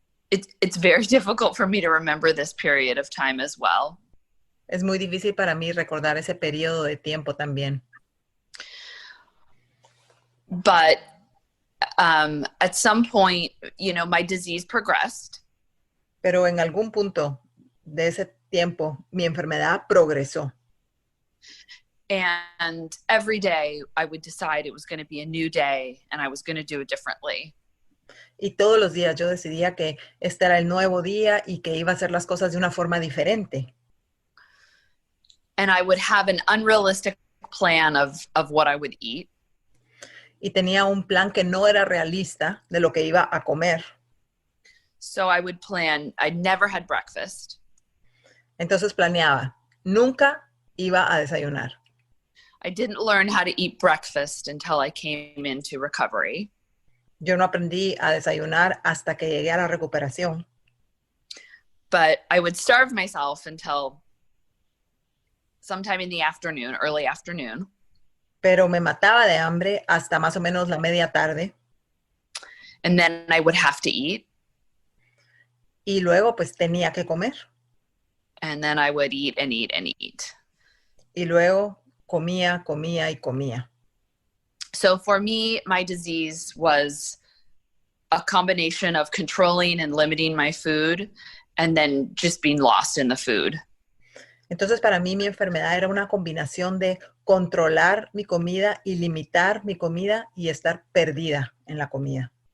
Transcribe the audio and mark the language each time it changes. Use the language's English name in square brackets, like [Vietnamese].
[English] It's very difficult for me to remember this period of time as well. [Spanish] Es muy difícil para mí recordar ese periodo de tiempo también. [English] But at some point, my disease progressed. [Spanish] Pero en algún punto de ese tiempo, mi enfermedad progresó. [English] And every day I would decide it was going to be a new day and I was going to do it differently. [Spanish] Y todos los días yo decidía que este era el nuevo día y que iba a hacer las cosas de una forma diferente. [English] And I would have an unrealistic plan of what I would eat. [Spanish] Y tenía un plan que no era realista de lo que iba a comer. [English] So I would plan, I never had breakfast. [Spanish] Entonces planeaba, nunca iba a desayunar. [English] I didn't learn how to eat breakfast until I came into recovery. [Spanish] Yo no aprendí a desayunar hasta que llegué a la recuperación. [English] But I would starve myself until sometime in the afternoon, early afternoon. [Spanish] Pero me mataba de hambre hasta más o menos la media tarde. [English] And then I would have to eat. [Spanish] Y luego pues tenía que comer. [English] And then I would eat and eat and eat. [Spanish] Y luego comía, comía y comía. [English] So for me, my disease was a combination of controlling and limiting my food and then just being lost in the food. [Spanish] Entonces para mí mi enfermedad era una combinación de controlar mi comida y limitar mi comida y estar perdida en la comida.